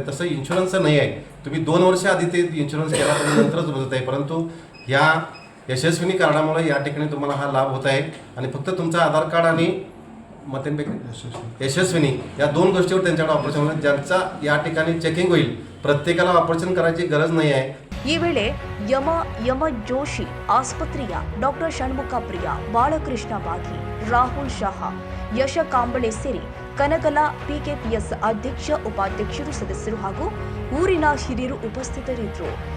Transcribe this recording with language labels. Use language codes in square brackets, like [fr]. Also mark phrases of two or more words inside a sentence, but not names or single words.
[mr] तसं इन्शुरन्सचं नाही आहे. तुम्ही 2 वर्ष आधी ते इन्शुरन्स केला तर नंतरच बदलत आहे. परंतु ह्या यशस्विनी कार्डामुळे या ठिकाणी तुम्हाला हा लाभ होत आहे आणि फक्त तुमचं आधार कार्ड आणि यशस्विनी या 2 गोष्टीवर त्यांच्याकडे ऑपरेशन होईल. ज्यांचा या ठिकाणी चेकिंग होईल प्रत्येकाला ऑपरेशन करायची गरज नाही आहे. [kn] ಈ ವೇಳೆ ಎಂ ಜೋಶಿ ಆಸ್ಪತ್ರೆಯ ಡಾಕ್ಟರ್ ಷಣ್ಮುಖ ಪ್ರಿಯ, ಬಾಲಕೃಷ್ಣ ಬಾಗಿ, ರಾಹುಲ್ ಶಹಾ, ಯಶ ಕಾಂಬಳೆ ಸೇರಿ ಕನಗಲ PKPS ಅಧ್ಯಕ್ಷ, ಉಪಾಧ್ಯಕ್ಷರು, ಸದಸ್ಯರು ಹಾಗೂ ಊರಿನ ಹಿರಿಯರು ಉಪಸ್ಥಿತರಿದ್ದರು.